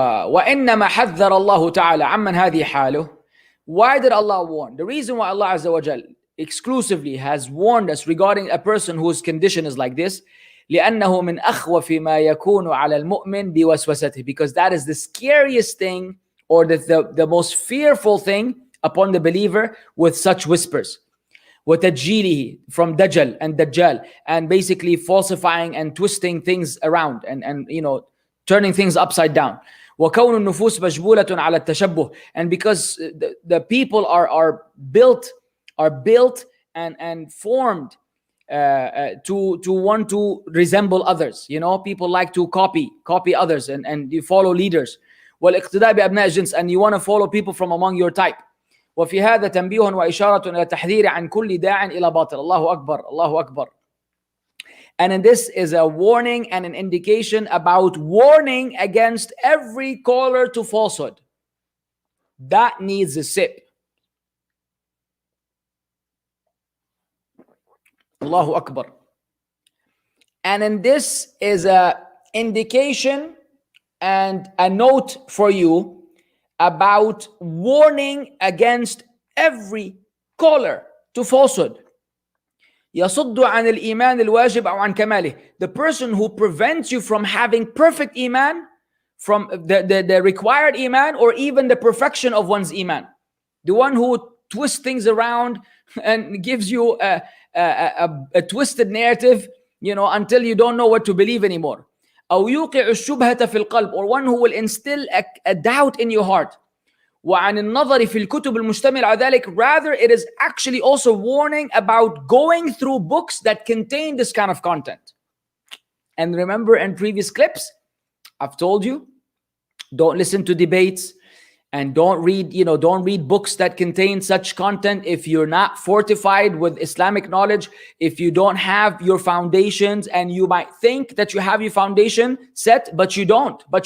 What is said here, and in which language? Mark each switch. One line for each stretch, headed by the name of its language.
Arabic: وإنما حذر الله تعالى عمن هذه حاله.
English: Why did Allah warn? The reason why Allah Azza wa Jal exclusively has warned us regarding a person whose condition is like this,
Arabic: لأنه من أخوف ما يكون على المؤمن بوسوسته,
English: because that is the scariest thing, or the most fearful thing upon the believer with such whispers.
Arabic: وتجيله,
English: from Dajjal and Dajjal, and basically falsifying and twisting things around and turning things upside down.
Arabic: وكون النفوس مجبولة على التشبه,
English: and because the people are built and formed to want to resemble others. People like to copy others and you follow leaders.
Arabic: والاقتداء بأبناء الجنس,
English: and you want to follow people from among your type.
Arabic: وفي هذا تنبيه وإشارة إلى التحذير عن كل داع إلى باطل. الله أكبر, الله أكبر.
English: And in this is a warning and an indication about warning against every caller to falsehood. That needs a sip. Allahu Akbar. And in this is a indication and a note for you about warning against every caller to falsehood.
Arabic: يصد عن الإيمان الواجب أو عن كماله.
English: The person who prevents you from having perfect iman, from the required iman, or even the perfection of one's iman. The one who twists things around and gives you a twisted narrative, until you don't know what to believe anymore.
Arabic: أو يوقع الشبهة في القلب,
English: or one who will instill a doubt in your heart.
Arabic: وعن النظر في الكتب المشتمل على ذلك.
English: Rather, it is actually also warning about going through books that contain this kind of content. And remember, in previous clips, I've told you, don't listen to debates and don't read books that contain such content if you're not fortified with Islamic knowledge, if you don't have your foundations, and you might think that you have your foundation set, but you don't.